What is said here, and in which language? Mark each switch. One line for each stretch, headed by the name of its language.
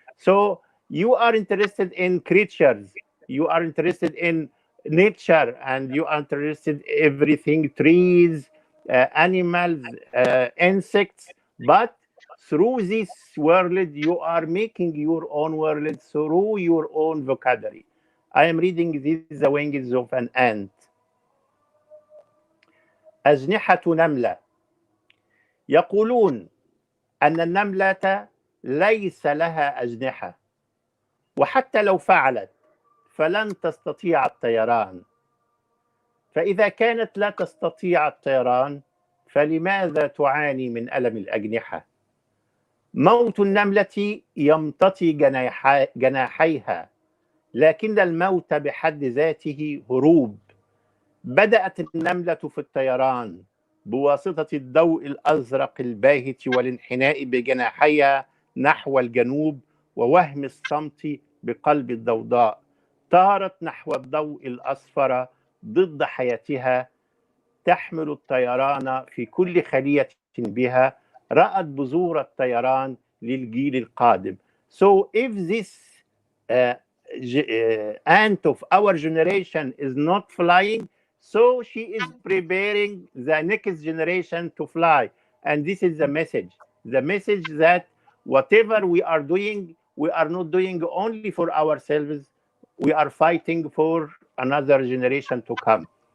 English: So you are interested in creatures, you are interested in nature, and you are interested in everything, trees, animals, insects, but through this world you are making your own world through your own vocabulary. I am reading this, the wings of an ant.
Arabic: أجنحة نملة. يقولون أن النملة ليس لها أجنحة، وحتى لو فعلت فلن تستطيع الطيران. فإذا كانت لا تستطيع الطيران فلماذا تعاني من ألم الأجنحة؟ موت النملة يمتطي جناحيها، لكن الموت بحد ذاته هروب. بدأت النملة في الطيران بواسطة الضوء الأزرق الباهت والانحناء بجناحيها نحو الجنوب ووهم الصمت بقلب الضوضاء. طارت نحو الضوء الأصفر ضد حياتها، تحمل الطيران في كل خلية بها، رأت بذور الطيران للجيل القادم.
English: So if this uh, ant of our generation is not flying, so she is preparing the next generation to fly. And this is the message that whatever we are doing, we are not doing only for ourselves, we are fighting for another generation to come.